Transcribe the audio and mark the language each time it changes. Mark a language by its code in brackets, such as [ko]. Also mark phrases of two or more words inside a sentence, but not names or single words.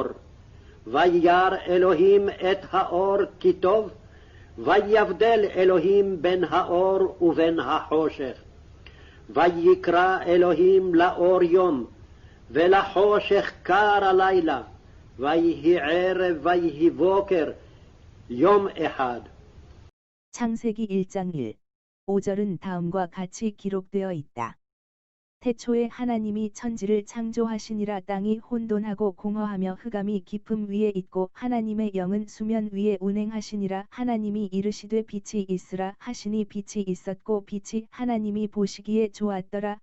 [he] וירא אלוהים את האור כי טוב, ויבדל אלוהים בין האור ובין החושך. ויקרא אלוהים לאור יום, ולחושך קר הלילה, ויהי ערב ויהי בוקר, יום אחד. [ko] 창세기 1장 1, 5절은 다음과 같이 기록되어 있다. 태초에 하나님이 천지를 창조하시니라. 땅이 혼돈하고 공허하며 흑암이 깊음 위에 있고 하나님의 영은 수면 위에 운행하시니라. 하나님이 이르시되 빛이 있으라 하시니 빛이 있었고 빛이 하나님이 보시기에 좋았더라.